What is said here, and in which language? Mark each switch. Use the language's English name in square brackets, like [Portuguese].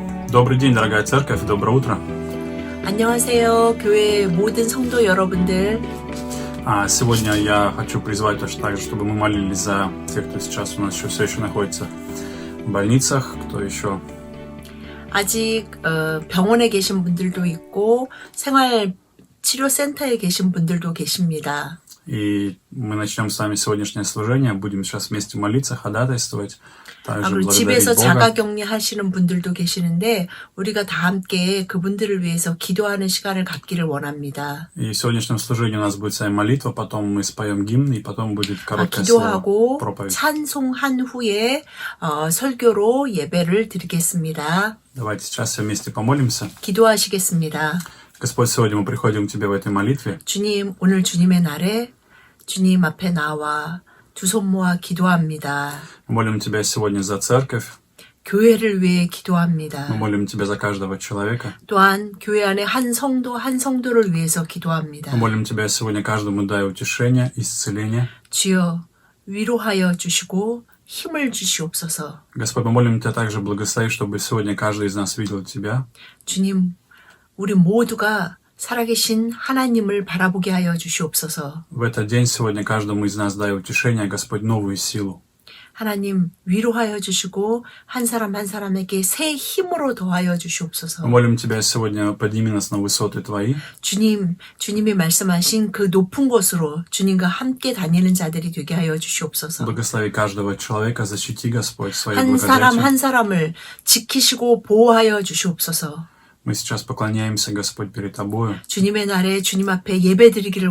[Russian] Добрый день, дорогая церковь, доброе утро. [Korean] 안녕하세요, 교회 모든 성도 여러분들. [Russian] Сегодня я хочу призвать точно так же, чтобы мы молились за тех, кто сейчас у нас все еще находится в больницах, кто еще [Korean] 아직 병원에 계신 분들도 있고 생활치료센터에 계신 분들도 계십니다. [Russian] И мы начнем с вами сегодняшнее служение, будем сейчас вместе молиться, ходатайствовать, также [Korean] 그리고 [Russian] благодарить [Korean] 집에서 [Russian] Бога. [Korean] 자가격리 하시는 분들도 계시는데 우리가 다 함께 그분들을 위해서 기도하는 시간을 갖기를 원합니다. [Russian] И в сегодняшнем служении у нас будет с вами молитва, потом мы споем гимн, и потом будет короткое слово, [Korean] 기도하고 [Russian] проповедь. [Korean] 찬송한 후에 설교로 예배를 드리겠습니다. [Russian] Давайте сейчас все вместе помолимся. [Korean] 기도하시겠습니다. [Russian] Господь, сегодня мы приходим к Тебе в этой молитве. [Korean] 주님, 오늘 주님의 날에 주님 앞에 나와 두 손 모아 기도합니다. [Russian] Мы молим Тебя сегодня за церковь, [Korean] 교회를 위해 기도합니다. [Russian] мы молим Тебя за каждого человека. [Korean] 또한 교회 안에 한 성도를 위해서 기도합니다. [Russian] Мы молим Тебя сегодня каждому дай утешение, исцеление. [Korean] 주여, 위로하여 주시고 힘을 주시옵소서. [Russian] Господь, мы молим Тебя также благослови, чтобы сегодня каждый из нас видел Тебя. [Korean] 주님, 우리 모두가 살아계신 하나님을 바라보게 하여 주시옵소서. [Russian] В этот день сегодня каждому из нас дай утешение, Господь, новую силу. [Korean] 하나님, 위로하여 주시고 한 사람 한 사람에게 새 힘으로 더하여 주시옵소서. [Russian] Мы молим Тебя сегодня, подними нас на высоты Твои. [Korean] 주님이 말씀하신 그 높은 곳으로 주님과 함께 다니는 자들이 되게 하여 주시옵소서. [Russian] Благослови каждого человека, защити, Господь, своей [Korean] 한 사람 [Russian] благодатью. [Korean] 한 사람을 지키시고 보호하여 주시옵소서. [Russian] Мы сейчас поклоняемся, Господь, перед Тобою. [Korean] 주님의 날에 주님 앞에 예배드리기를